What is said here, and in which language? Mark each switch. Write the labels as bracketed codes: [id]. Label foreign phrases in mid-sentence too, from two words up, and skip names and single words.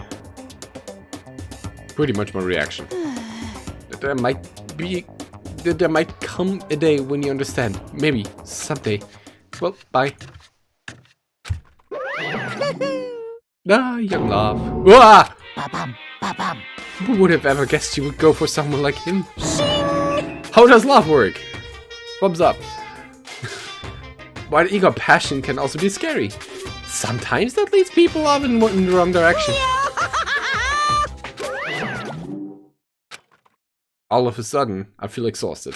[en] Pretty much my reaction. There might come a day when you understand. Maybe. Someday. Well, bye. Young love. Wah! Ba-bum, ba-bum. Who would have ever guessed you would go for someone like him? How does love work? Thumbs up. While ego passion can also be scary. Sometimes that leads people off in the wrong direction. All of a sudden, I feel exhausted.